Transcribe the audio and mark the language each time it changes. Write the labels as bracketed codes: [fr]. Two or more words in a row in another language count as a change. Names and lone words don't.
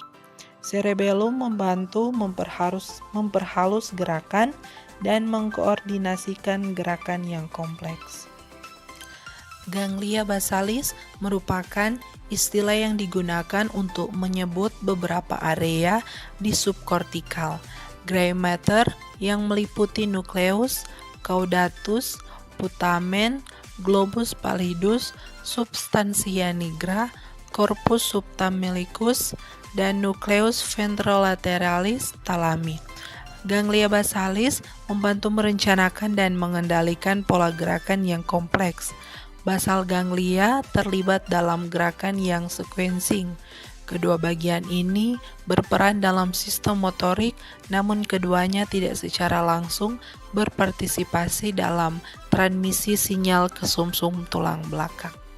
[id] Cerebellum membantu memperhalus gerakan dan mengkoordinasikan gerakan yang kompleks. Ganglia basalis merupakan istilah yang digunakan untuk menyebut beberapa area di subkortikal. [en] Gray matter [id] yang meliputi nukleus, [la] caudatus, putamen, globus pallidus, substantia nigra, corpus subthalamicus, dan nucleus ventrolateralis thalami. [id] Ganglia basalis membantu merencanakan dan mengendalikan pola gerakan yang kompleks. [en] Basal ganglia [id] terlibat dalam gerakan yang sequencing. Kedua bagian ini berperan dalam sistem motorik, namun keduanya tidak secara langsung berpartisipasi dalam transmisi sinyal ke sumsum tulang belakang.